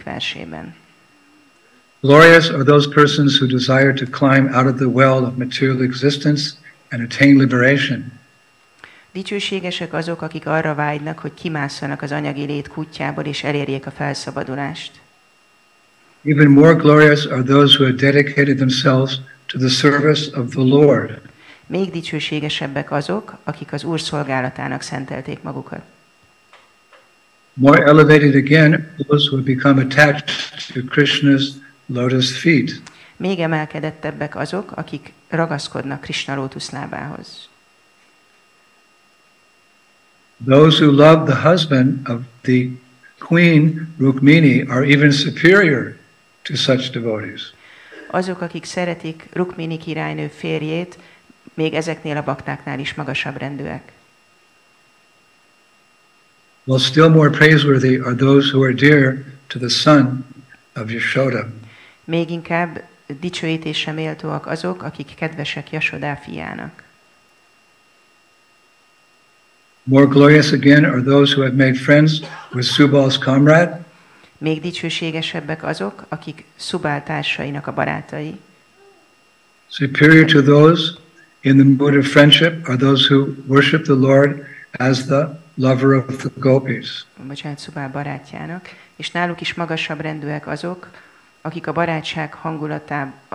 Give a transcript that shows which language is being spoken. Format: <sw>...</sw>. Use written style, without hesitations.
<hu>versében.</hu> <en>Glorious are those persons who desire to climb out of the well of material existence and attain liberation.</en> <hu>Dicsőségesek azok, akik arra vágynak, hogy kimásszanak az anyagi lét kutyából és elérjék a felszabadulást.</hu> <en>Even more glorious are those who have dedicated themselves to the service of the Lord.</en> <hu>Még dicsőségesebbek azok, akik az Úr szolgálatának szentelték magukat.</hu> <en>More elevated again those who have become attached to Krishna's lotus feet.</en> <hu>Még emelkedettebbek azok, akik ragaszkodnak Krishna lótuszlábához.</hu> <en>Those who love the husband of the queen Rukmini are even superior to such devotees.</en> <hu>Azok, akik szeretik Rukmini királynő férjét, még ezeknél a baktáknál is magasabb rendűek.</hu> <en>While still more praiseworthy are those who are dear to the son of Yashoda.</en> <hu>Még inkább dicsőítésre méltóak azok, akik kedvesek Jasodá fiának.</hu> <en>More glorious again are those who have made friends with Subal's comrade.</en> <hu>Még dicsőségesebbek azok, akik Szubál társainak a barátai.</hu> <en>Superior to those in the mood of friendship are those who worship the Lord as the lover of the gopis.</en> <hu>Bocsánat, Szubál barátjának. És náluk is magasabb rendűek azok, akik a barátság hangulatában...</hu>